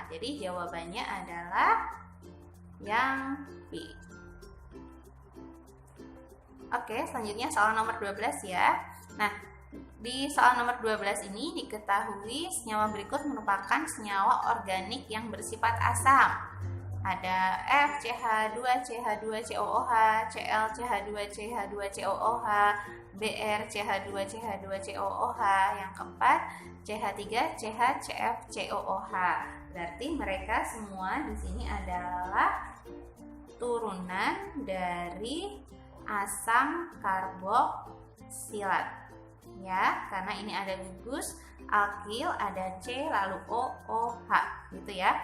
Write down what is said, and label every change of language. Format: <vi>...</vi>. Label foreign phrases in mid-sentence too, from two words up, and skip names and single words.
<id>Jadi jawabannya adalah yang B. Oke, selanjutnya soal nomor 12 ya. Nah, di soal nomor 12 ini diketahui senyawa berikut merupakan senyawa organik yang bersifat asam. Ada FCH2CH2COOH, ClCH2CH2COOH, Br, CH2, CH2, COOH. Yang keempat, CH3, CH, CF, COOH. Berarti mereka semua di sini adalah turunan dari asam karboksilat. Ya, karena ini ada gugus alkil, ada C lalu OOH gitu ya.</id>